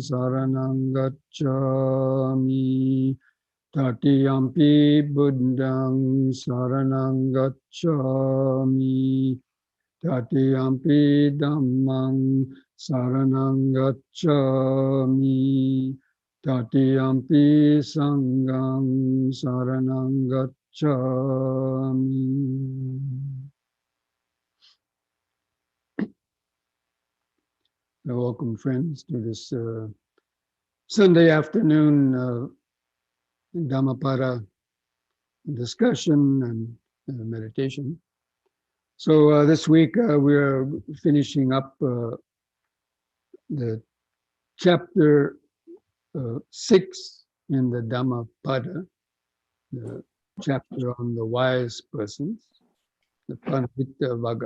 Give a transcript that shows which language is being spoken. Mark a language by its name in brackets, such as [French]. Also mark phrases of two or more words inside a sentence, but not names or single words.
[Pali] Saranang Gacchami Tatiyampi Buddhang Saranang Gacchami Tatiyampi Dhammang Saranang Gacchami Tatiyampi Sanghang Saranang Gacchami. [English] Welcome, friends, to this Sunday afternoon Dhammapada discussion and meditation. So this week we are finishing up the chapter 6 in the Dhammapada, the chapter on the wise persons, the Pandita Vagga.